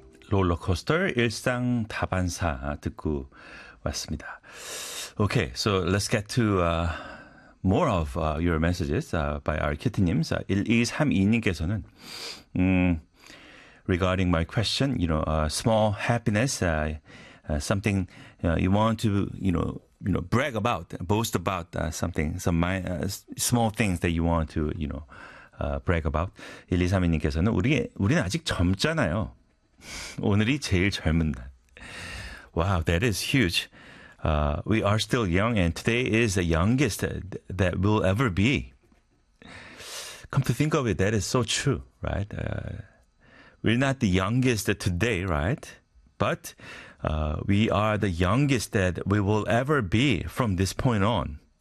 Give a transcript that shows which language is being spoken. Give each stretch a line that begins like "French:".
Korean: 롤러코스터 일상 다반사 듣고 왔습니다.
English: Okay, so let's get to more of your messages by our kitty님. 1232님께서는 regarding my question, you know, small happiness, something you want to, you know, brag about, boast about something, some small things that you want to, you know, brag about.
Korean: 1232님께서는 우리는 아직 젊잖아요. 오늘이 제일 젊은 날.
English: Wow, that is huge. We are still young, and today is the youngest that will ever be. Come to think of it, that is so true, right? We're not the youngest today, right? But we are the youngest that we will ever be from this point on.